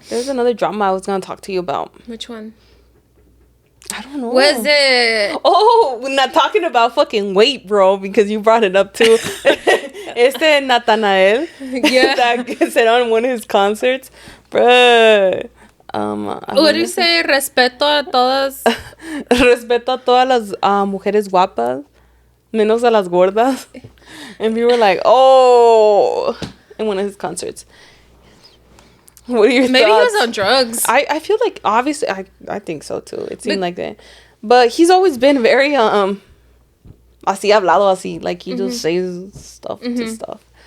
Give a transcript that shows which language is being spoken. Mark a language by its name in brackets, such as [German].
[English] There's another drama I was going to talk to you about. What one? I don't know. Was it? Oh, we're not talking about fucking weight, bro, because you brought it up too. Nathanael. Yeah. That said on one of his concerts. Bruh. What do you say? [Spanish] Respeto a todas. Respeto a todas las mujeres guapas, menos a las gordas. [English] And we were like, oh, in one of his concerts. What are your Maybe thoughts? he was on drugs. I feel like, obviously, I think so too. It seemed like that. But he's always been very, [Spanish] así hablado, así. [English] Like, he just says stuff to stuff.